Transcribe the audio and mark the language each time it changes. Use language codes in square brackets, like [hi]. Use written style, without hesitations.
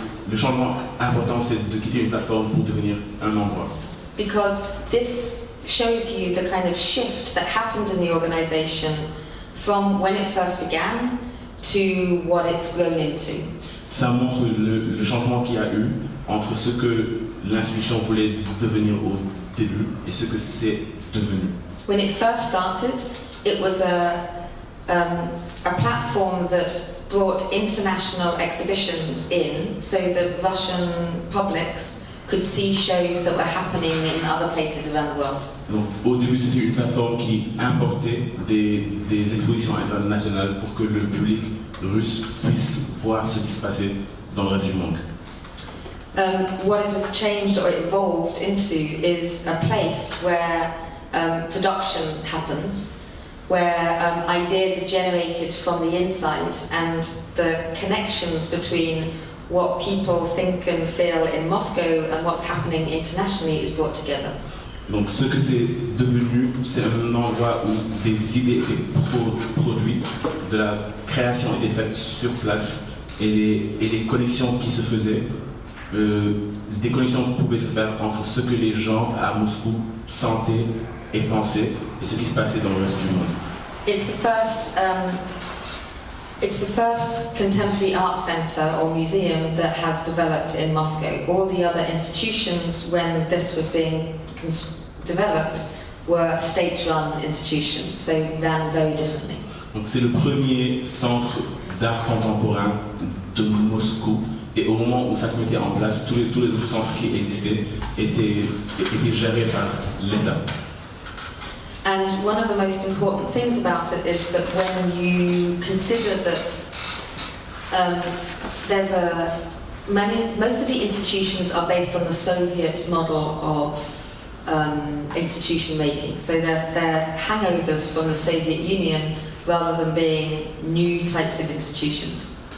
[fr] Le changement important, c'est de quitter une plateforme pour devenir un endroit. [en] Because this shows you the kind of shift that happened in the organisation from when it first began to what it's grown into. [fr] Ça montre le changement qu'il y a eu entre ce que l'institution voulait devenir au début et ce que c'est devenu. [en] When it first started, it was a platform that brought international exhibitions in so that Russian publics could see shows that were happening in other places around the world. [fr] Donc, au début, c'était une plateforme qui importait des expositions internationales pour que le public russe puisse voir ce qui se passait dans le reste du monde. [en] What it has changed or evolved into is a place where production happens, where ideas are generated from the inside, and the connections between what people think and feel in Moscow and what's happening internationally is brought together. [fr] Donc ce que c'est devenu, c'est un endroit où des idées étaient produites, de la création était faite sur place, et les connexions qui se faisaient, des connexions pouvaient se faire entre ce que les gens à Moscou sentaient et pensaient et ce qui se passait dans le reste du monde. [en] It's the first contemporary art centre or museum that has developed in Moscow. All the other institutions, when this was being developed, were state-run institutions, so ran very differently. [fr] Donc c'est le premier centre d'art contemporain de Moscou, et au moment où ça se mettait en place, tous les autres centres qui existaient étaient gérés par l'État. [en] And one of the most important things about it is that when you consider that most of the institutions are based on the Soviet model of institution making, so they're hangovers from the Soviet Union rather than being new types of institutions.